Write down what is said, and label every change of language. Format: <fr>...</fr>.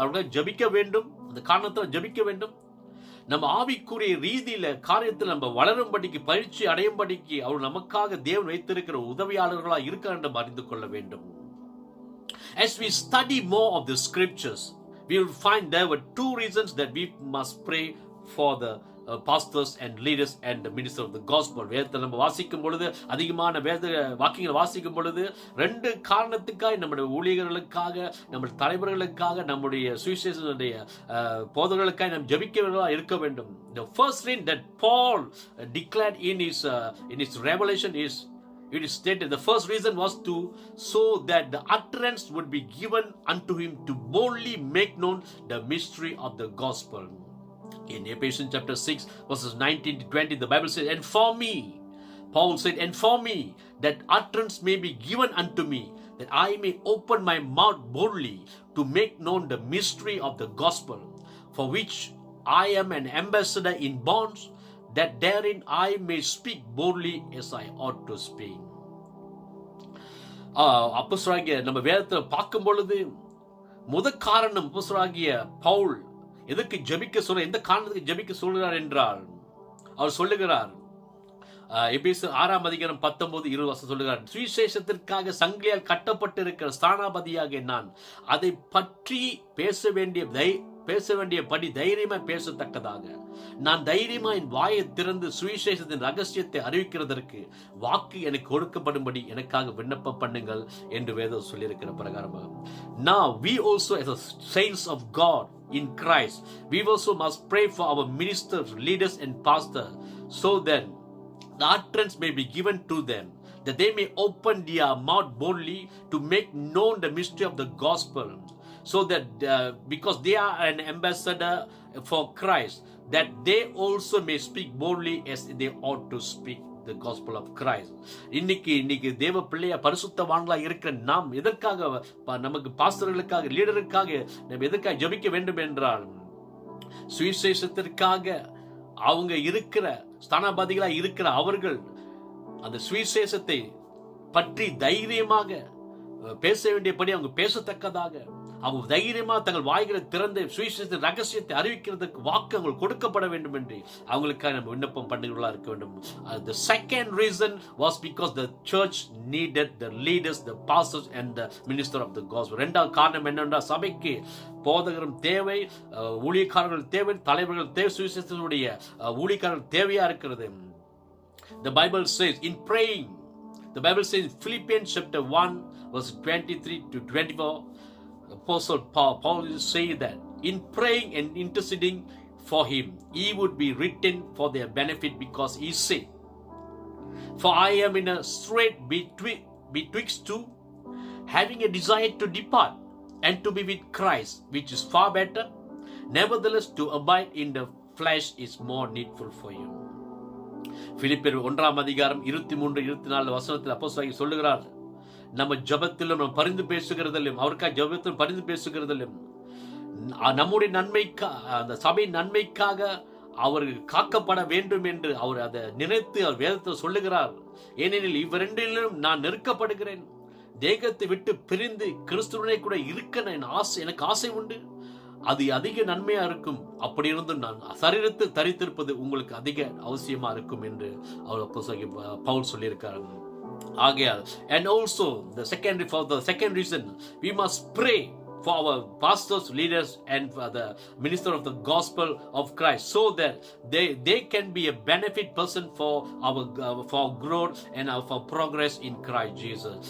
<ta>அவர்கள் ஜெபிக்க வேண்டும். அந்த காரணத்தில் ஜெபிக்க வேண்டும். நம்ம ஆவிக்குரிய ரீதியில காரியத்தில் நம்ம வளரும்படிக்கு பயிற்சி அடையும்படிக்கு அவர் நமக்காக தேவன் வைத்திருக்கிற உதவியாளர்களா இருக்க வேண்டும் அறிந்து கொள்ள வேண்டும்.</ta> <en>As we study more of the scriptures, we will find there were two reasons that we must pray for the pastors and leaders and the minister of the gospel.</en> <ta>வேதத்தை நம்ம வாசிக்கும் பொழுது, அதிகமான வேத வாக்கியங்களை வாசிக்கும் பொழுது, ரெண்டு காரணத்துக்காக நம்முடைய ஊழியர்களுக்காக, நம்முடைய தலைவர்களுக்காக, நம்முடைய சுவிசேஷனுடைய போதகர்களுக்காக நாம் ஜெபிக்கிறவர்களா இருக்க வேண்டும்.</ta> <en>The first thing that Paul declared in his revelation is, it is stated, the first reason was to so that the utterance would be given unto him to boldly make known the mystery of the gospel. In Ephesians chapter 6 verses 19 to 20, the Bible says, and for me, Paul said, and for me, that utterance may be given unto me, that I may open my mouth boldly to make known the mystery of the gospel, for which I am an ambassador in bonds, that therein I may speak boldly as I ought to speak.</en> <ta>அப்போஸ்தலனாகிய நம்ம வேதத்தை பார்க்கும் பொழுது முதல் காரணம் அப்போஸ்தலனாகிய பவுல் எதற்கு ஜெபிக்க சொல்ற, எந்த காரணத்துக்கு ஜெபிக்க சொல்கிறார் என்றால், அவர் சொல்லுகிறார், எபேசியர் 6:19-20 சொல்லுகிறார், சுவிசேஷத்திற்காக சங்கிலியால் கட்டப்பட்டிருக்கிற ஸ்தானாபதியாக நான் அதை பற்றி பேச வேண்டியபடி தைரியமா பேசத்தக்கதாக நான் தைரியமா என் வாயை திறந்து சுவிசேஷத்தின் ரகசியத்தை அறிவிக்கிறதற்கு வாக்கு எனக்கு கொடுக்கப்படும்படி எனக்காக விண்ணப்பம் பண்ணுங்கள் என்று வேதம் சொல்லியிருக்கிற பிரகாரமாக.</ta> <en>Now we also as a saints of God in Christ, we also must pray for our ministers, leaders and pastors, so that the utterance may be given to them, that they may open their mouth boldly to make known the mystery of the gospel, so that because they are an ambassador for Christ, that they also may speak boldly as they ought to speak the gospel of Christ.</en> <ta>இன்னைக்கு தேவ பிள்ளையா பரிசுத்தவான்களா இருக்கிற நாம் எதற்காக நமக்கு பாஸ்டர்களுக்காக லீடருக்காக நம்ம எதற்காக ஜெபிக்க வேண்டும் என்றால், சுவிசேஷத்திற்காக அவங்க இருக்கிற ஸ்தானாபதிகளா இருக்கிற அவர்கள் அந்த சுவிசேஷத்தை பற்றி தைரியமாக பேச வேண்டியபடி அவங்க பேசத்தக்கதாக அவங்க தைரியமா தங்கள் வாய்களை திறந்து சுவிசேஷத்தின் ரகசியத்தை அறிவிக்கிறதுக்கு வாக்கு அவங்களுக்கு கொடுக்கப்பட வேண்டும் என்று அவங்களுக்காக நம்ம விண்ணப்பம் பண்ணுகிறவர்களா இருக்க வேண்டும்.</ta> <en>The second reason was because the church needed the leaders, the pastors and the minister of the gospel.</en> <ta>இரண்டாவது காரணம் என்னென்றால், சபைக்கு போதகரும் தேவை, ஊழியக்காரர்கள் தேவை, தலைவர்கள் தேவை, சுவிசேஷத்தினுடைய ஊழியக்காரர்கள் தேவையா இருக்கிறது.</ta> <en>The Bible says in praying, the Bible says in Philippians chapter 1 verse 23-24, Apostle Paul is saying that in praying and interceding for him, he would be written for their benefit, because he said, for I am in a strait betwixt two, having a desire to depart and to be with Christ, which is far better. Nevertheless, to abide in the flesh is more needful for you.</en> <ta>பிலிப்பியர் 1:23-24 அப்போஸ்தலன் சொல்லுகிறார், நம்ம ஜபத்திலும் நம்ம பரிந்து பேசுகிறதிலும் அவருக்காக ஜபத்திலும் பரிந்து பேசுகிறதிலும் நம்முடைய நன்மைக்காக, அந்த சபையின் நன்மைக்காக அவர்கள் காக்கப்பட வேண்டும் என்று அவர் அதை நினைத்து அவர் வேதத்தை சொல்லுகிறார். ஏனெனில் இவ்விரண்டிலும் நான் நெருக்கப்படுகிறேன், தேகத்தை விட்டு பிரிந்து கிறிஸ்துவனை கூட இருக்க எனக்கு ஆசை உண்டு. அது அதிக நன்மையா இருக்கும். அப்படி இருந்தும் நான் சரீரத்தை தரித்திருப்பது உங்களுக்கு அதிக அவசியமா இருக்கும் என்று அவர் பவுல் சொல்லியிருக்காரு. ஆகையால்,</ta> <en>and also for the second reason, we must pray for our pastors, leaders, and for the minister of the gospel of Christ, so that they can be a benefit person for our growth and for progress in Christ Jesus.</en>